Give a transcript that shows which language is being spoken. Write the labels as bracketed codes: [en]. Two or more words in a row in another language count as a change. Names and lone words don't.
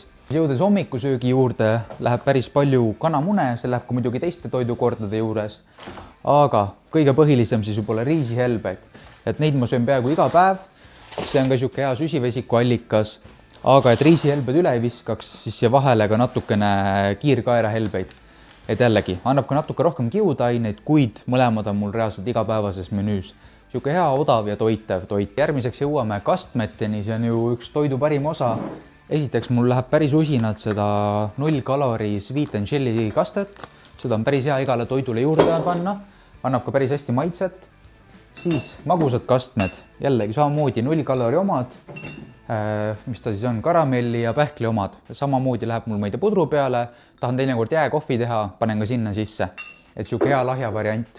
[et] Jõudes hommikusöögi juurde läheb päris palju kanamune, see läheb ka muidugi teiste toidukordade juures, aga kõige põhilisem siis võib-olla riisihelbeid, et neid ma söön peaaegu iga päev, see on ka niisugune hea süsivesiku allikas, aga et riisihelbed üle ei viskaks, siis siia vahele ka natukene kiirkaerahelbeid, et jällegi annab ka natuke rohkem kiudaineid, kuid mõlemad on mul reaalselt igapäevases menüüs. Niisugune hea, odav ja toitev toit. Järgmiseks jõuame kastmeteni, see on ju üks toidu parim osa. Esiteks mul läheb päris usinalt seda 0 kalori [en] sweet and chili [et] kastet. Seda on päris hea igale toidule juurde panna. Annab ka päris hästi maitset. Siis magusad kastmed. Jällegi samamoodi 0 kalori omad. Mis ta siis on? Karamelli ja pähkli omad. Samamoodi läheb mul maide pudru peale. Tahan teinekord jääkohvi teha, panen ka sinna sisse. Et niisugune hea lahja variant.